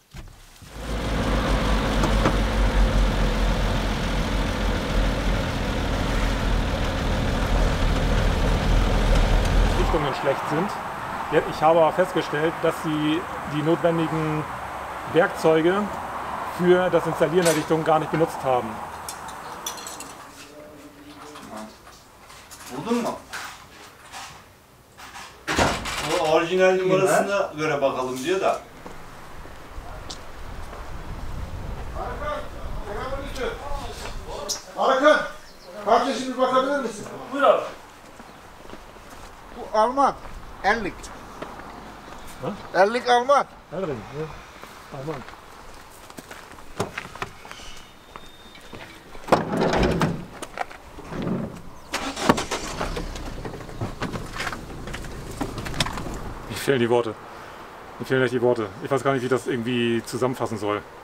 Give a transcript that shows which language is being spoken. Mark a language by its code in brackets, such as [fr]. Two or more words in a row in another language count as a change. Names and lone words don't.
[de] Dichtungen schlecht sind. Ich habe aber festgestellt, dass sie die notwendigen Werkzeuge für das Installieren der Dichtung gar nicht benutzt haben. [tr] Buldun mu? O orijinal numarasına göre bakalım diyor da. Hakan, kardeşim bir bakabilir misin? Buyur abi. Bu Alman, 50. Ha? 50 Alman. Alman. Alman. [de] Mir fehlen die Worte. Mir fehlen echt die Worte. Ich weiß gar nicht, wie ich das irgendwie zusammenfassen soll.